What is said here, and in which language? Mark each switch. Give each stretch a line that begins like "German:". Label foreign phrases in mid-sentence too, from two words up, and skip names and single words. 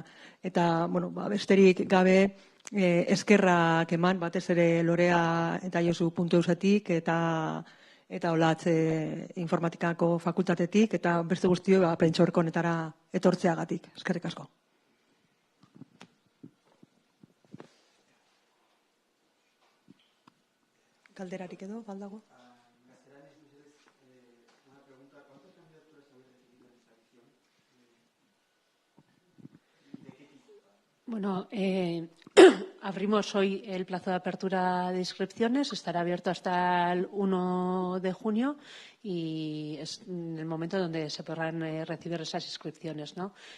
Basque: Eta, besterik gabe eskerrak eman, batez ere Lorea eta Josu .eusetik eta Olatz informatikako fakultatetik eta beste guztio prentxaurreko honetara etortzeagatik. Eskerrik asko. Galderarik edo, baldago?
Spanish: Abrimos hoy el plazo de apertura de inscripciones, estará abierto hasta el 1 de junio y es el momento donde se podrán recibir esas inscripciones, ¿no?